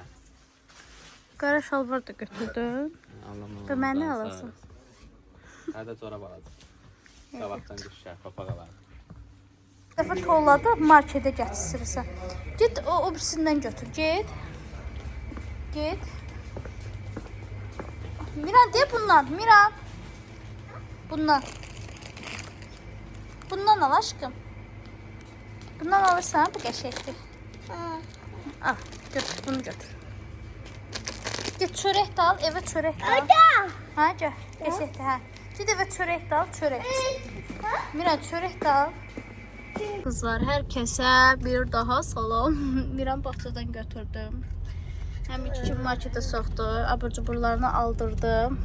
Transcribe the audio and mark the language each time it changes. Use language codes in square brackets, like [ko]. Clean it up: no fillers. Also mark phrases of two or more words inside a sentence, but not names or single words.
[az] Qara şalvar da götürdün. Anlamadım. Və mənə alasın. Hədə corab alacaq. Qabaqdan düşər, papaq alar. Bir dəfə tolladı, marketə gətirirsən. Get o birisindən götür, get. Get. Miran, de bundan, Miran. Bundan. Bundan al aşkım. Bundan alırsan, bu qəşəkdir. Al, götür, bunu götür. Get çörək də al, evə çörək də al. Hə, gəl. Eşitdi, hə. Ged evə çörək də al, çörək. Miran, çörək də al. Kızlar, hər kəsə bir daha salam. Miran bağçadan götürdüm. Həm iki marketə soxdu, abur-cuburlarını aldırdım.